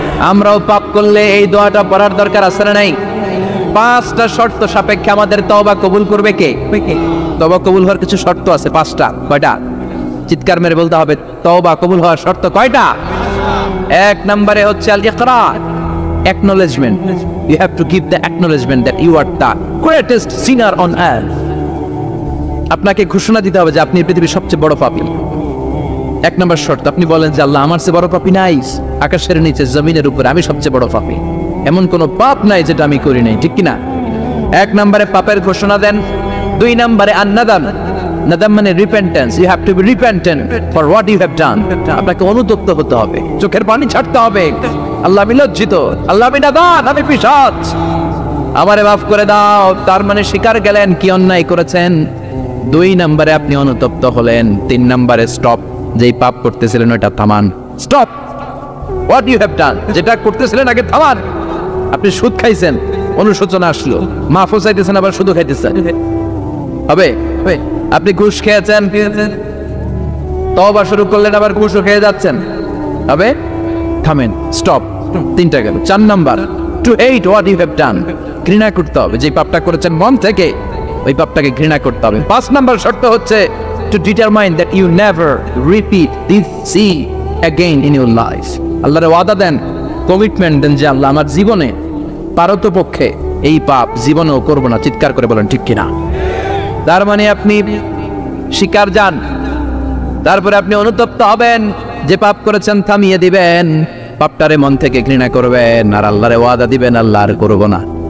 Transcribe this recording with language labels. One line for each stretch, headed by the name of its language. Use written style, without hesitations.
Bangla: আমরাও পাপ করলে এই দোয়াটা পড়ার দরকার আছে না নাই? 5টা শর্ত সাপেক্ষে আমাদের তওবা কবুল করবে কে? তওবা কবুল হওয়ার কিছু শর্ত আছে 5টা। কয়টা? চিৎকার মেরে বলতে হবে, তওবা কবুল হওয়ার শর্ত কয়টা? 1 নম্বরে হচ্ছে আল ইকরার, acknowledgement.
English: You have to give the acknowledgement that you are the greatest sinner on earth.
Bangla: আপনাকে ঘোষণা দিতে হবে যে আপনি পৃথিবীর সবচেয়ে বড় পাপী। 1 নম্বর শর্ত, আপনি বলেন যে আল্লাহ আমার চেয়ে বড় পাপী নাই, আকাশের নিচে জমিনের উপরে আমি সবচেয়ে বড় পাপী, এমন কোন পাপ নাই যেটা আমি করি নাই, ঠিক কি না? 1 নম্বরে পাপের ঘোষণা দেন। 2 নম্বরে আন-নাদাম, নাদাম মানে repentance,
English: You have to be repentant for what you have done.
Bangla: আপনাকে অনুতপ্ত হতে হবে, চোখের পানি ছাড়তে হবে, আল্লাহ আমি লজ্জিত, আল্লাহ আমি নাদান, আমি পিশাচ, আমারে মাফ করে দাও। তার মানে স্বীকার গেলেন কি অন্যায় করেছেন। 2 নম্বরে আপনি অনুতপ্ত হলেন। 3 নম্বরে স্টপ, যেই পাপ করতেছিলেন ওটা থামান,
English: stop what you have done,
Bangla: যেটা করতেছিলেন আগে থামান। আপনি সুদ খাইছেন, অনুশোচনা আসলো, মাফও চাইতেছেন, আবার সুদও খাইতেছেন, হবে? আপনি ঘুষ খেয়েছেন, তওবা শুরু করলেন, আবার ঘুষও খেয়ে যাচ্ছেন, হবে? থামেন, স্টপ। 3টা গেল। 4 number,
English: to hate what you have done,
Bangla: ঘৃণা করতে হবে যে পাপটা করেছেন মন থেকে। ওই পাপটাকে ঘৃণা করতে হবে। 5 নাম্বার শর্ত হচ্ছে
English: to determine that you never repeat this sin again in your life.
Bangla: আল্লাহর ওয়াদা দেন, কমিটমেন্ট দেন যে আল্লাহ আমার জীবনে পারতপক্ষে এই পাপ জীবনেও করব না। চিৎকার করে বলেন ঠিক কিনা? তার মানে আপনি শিকার যান, তারপরে আপনি অনুতপ্ত হবেন, যে পাপ করেছেন থামিয়ে দিবেন, পাপটারে মন থেকে ঘৃণা করবেন, আর আল্লাহরে ওয়াদা দিবেন আল্লাহ আর করব না।